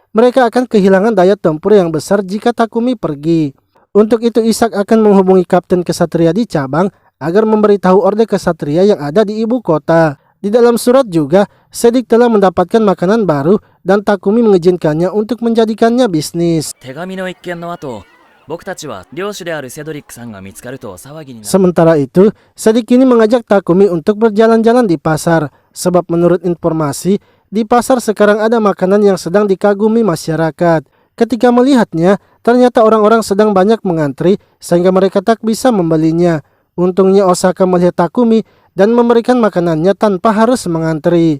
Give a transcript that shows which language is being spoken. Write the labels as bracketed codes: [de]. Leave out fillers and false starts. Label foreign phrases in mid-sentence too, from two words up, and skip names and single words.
[id] Mereka akan kehilangan daya tempur yang besar jika Takumi pergi. Untuk itu Ishak akan menghubungi Kapten Kesatria di cabang agar memberitahu orde kesatria yang ada di ibu kota. Di dalam surat juga, Sedik telah mendapatkan makanan baru dan Takumi mengizinkannya untuk menjadikannya bisnis. [ja] 手紙の一件の後、僕たちは領主であるセドリックさんが見つかると騒ぎになる。 [id] Sementara itu, Sedik kini mengajak Takumi untuk berjalan-jalan di pasar. Sebab menurut informasi, di pasar sekarang ada makanan yang sedang dikagumi masyarakat. Ketika melihatnya, ternyata orang-orang sedang banyak mengantri sehingga mereka tak bisa membelinya. Untungnya Osaka melihat Takumi dan memberikan makanannya tanpa harus mengantri.